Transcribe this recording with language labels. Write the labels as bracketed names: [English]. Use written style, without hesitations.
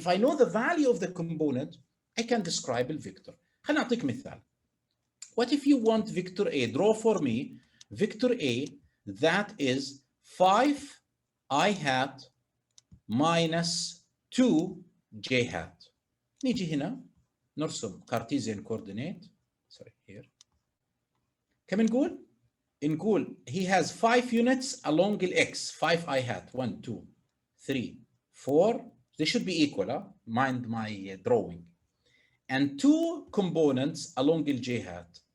[English] If I know the value of the component, I can describe the vector. [Arabic] خليني أعطيك مثال. [English] What if you want vector A? Draw for me vector A that is 5i hat minus 2j hat. [Arabic] نيجي هنا نرسم [English] Cartesian coordinate. Sorry, here. [Arabic] كم نقول [English] he has 5 units along the x, 5i hat, 1, 2, 3, 4. They should be equal, huh? Mind my drawing. And 2 components along the j hat.